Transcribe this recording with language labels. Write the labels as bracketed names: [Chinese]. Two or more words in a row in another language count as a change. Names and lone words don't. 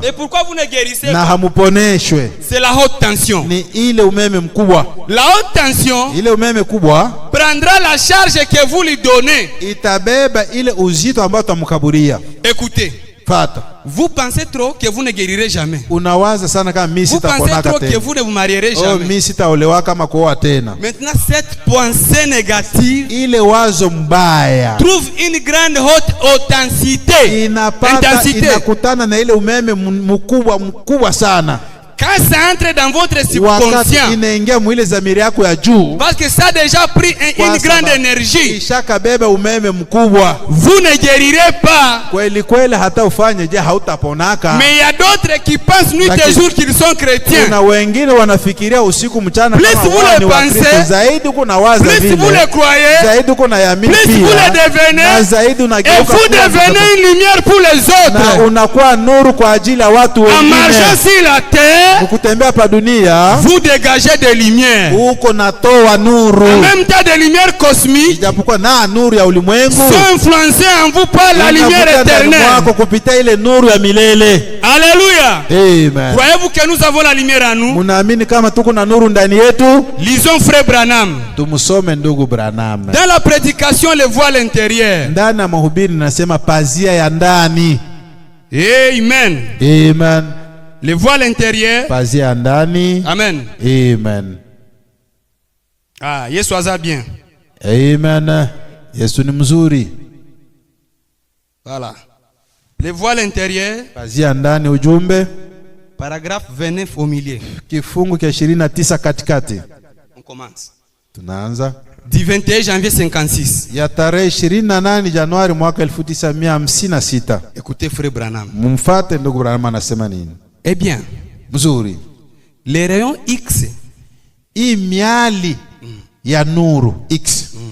[French] Et pourquoi vous ne guérissez [Swahili] na [French] pas? [Swahili] Hamuponeshwe. [French] C'est la haute tension. [Swahili] Ni ile umeme mkubwa. [French] La haute tension, [Swahili] ile umeme kubwa, [French] prendra la charge que vous lui donnez. [Swahili] Itabeba ile uzito ambao tutamkaburia. [French] Écoutez. [Swahili] Fata. [French] Vous pensez trop que vous ne guérirez jamais. [Swahili] Unawaza sana kama mimi sitaponaka tena. [French] Vous pensez trop que vous ne vous marierez jamais. [Swahili] Oh, mimi sitaolewa kama kuoa tena. [French] Maintenant cette pensée négative, [Swahili] ile wazo mbaya, [French] trouve une grande haute intensité. [Swahili] Inakutana na ile umeme mkubwa sana. [French] Quand ça entre dans votre subconscient, [Swahili] inaingia mwile zamiri yako ya juu, [French] parce que ça a déjà pris une grande énergie, [Swahili] ishakabeba umeme mkubwa, [French] vous ne guérirez pas. [Swahili] Kweli hata ufanye je hautaponaka. [French] Mais il y a d'autres qui pensent nuit et jour qu'ils sont chrétiens. [Swahili] Kuna wengine wanafikiria usiku mchana kama wao ni Wakristo. Zaidi kuna waza vile, [French] plus vous le croyez, [Swahili] zaidi kuna yamini pia, [French] plus vous le devenez, [Swahili] na zaidi unageuka, [French] et vous devenez une lumière pour les autres, [Swahili] na unakuwa nuru kwa ajili ya watu wengine. [French] En marchant sur la terre, [Swahili] ukutembea pa dunia, [French] vous dégagez des lumières, [Swahili] uko natoa nuru, [French] en même temps des lumières cosmiques, [Swahili] ijapokuwa na nuru ya ulimwengu, [French] sont influencées en vous par la lumière éternelle, [Swahili] wako kupitia ile nuru ya milele. [French] Alléluia. Amen. Croyez-vous que nous avons la lumière en nous? [Swahili] Munaamini kama tuko na nuru ndani yetu? [French] Lisons frère Branham. [Swahili] Tumusome ndugu Branham. [French] Dans la prédication, le voile intérieur. [Swahili] Ndani ya mahubiri nasema pazia ya ndani. Amen. Amen. [French] Le voile intérieur. [Swahili] Pazia ndani. Amen. Amen. [Lingala] Ah, Yesu aza bien. [Swahili] Amen. Yesu ni mzuri. [French] Voilà. Le voile intérieur. [Swahili] Pazia ndani, ujumbe. [French] Paragraphe 29 au milieu. [Swahili] Kifungu cha 29 katikati. [French] On commence. [Swahili] Tunaanza. [French] Du 21 janvier 56. [Swahili] Ya tarehe 28 Januari mwaka 1956. [French] Écoutez frère Branham. [Swahili] Mumfate ndugu Branham anasema nini? [French] Eh bien, [Swahili] mzuri. [French] Les rayons X, [Swahili] hii miali ya nuru X,